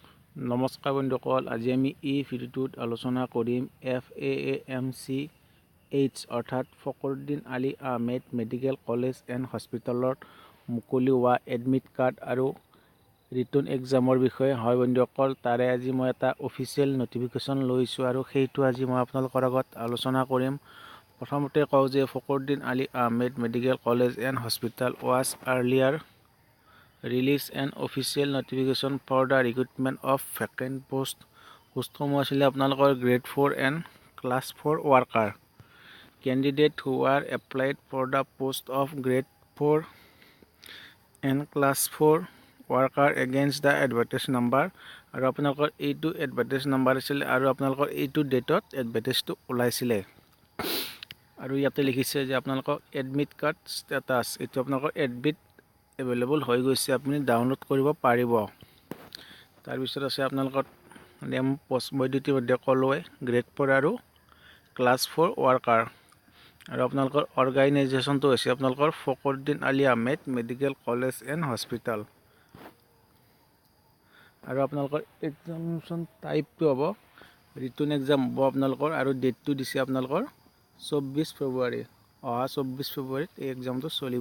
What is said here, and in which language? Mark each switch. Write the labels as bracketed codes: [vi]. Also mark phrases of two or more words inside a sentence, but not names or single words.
[as] নমস্কাৰ বন্ধুসকল, আজি আমি এই ভিডিঅ'টোত আলোচনা কৰিম FAAMCH অৰ্থাৎ ফখৰুদ্দিন আলী আহমেদ মেডিকেল কলেজ এণ্ড হস্পিটেলত মুকলি হোৱা [en] admit card [as] আৰু [en] written exam [as] বিষয়ে। হয় বন্ধুসকল, তাৰে আজি মই এটা [en] official notification [as] লৈছোঁ আৰু সেইটো আজি মই আপোনালোকৰ আগত আলোচনা কৰিম। প্ৰথমতে কওঁ যে ফখৰুদ্দিন আলী আহমেদ মেডিকেল কলেজ এণ্ড হস্পিটেল [en] was earlier release an official notification for the recruitment of vacant post [as] postসমূহ আছিলে আপোনালোকৰ [en] grade 4 and class 4 worker candidate who are applied for the post of grade 4 and class 4 worker against the advertised number [as] আৰু আপোনালোকৰ এইটো [en] advertised number [as] আছিলে আৰু আপোনালোকৰ এইটো ডেটত advertised ওলাইছিলে আৰু ইয়াতে লিখিছে যে আপোনালোকৰ [en] admit card status [as] এইটো আপোনালোকৰ [en] admit available [as] হৈ গৈছে, আপুনি ডাউনলোড কৰিব পাৰিব। তাৰপিছত আছে আপোনালোকৰ [en] name post [as] বৈদ্যুতিক মধ্যে কলোৱে গ্ৰেড 4 আৰু [en] class 4 worker [as] আৰু আপোনালোকৰ অৰ্গেনাইজেশ্যনটো হৈছে আপোনালোকৰ ফখৰুদ্দিন আলী আহমেদ মেডিকেল কলেজ এণ্ড হস্পিটেল আৰু আপোনালোকৰ এক্সামিনেশ্যন টাইপটো হ'ব [en] written exam [as] হ'ব আপোনালোকৰ আৰু ডেটটো দিছে আপোনালোকৰ 24 ফেব্ৰুৱাৰী অহা 24 ফেব্ৰুৱাৰীত এই এক্সামটো চলিব।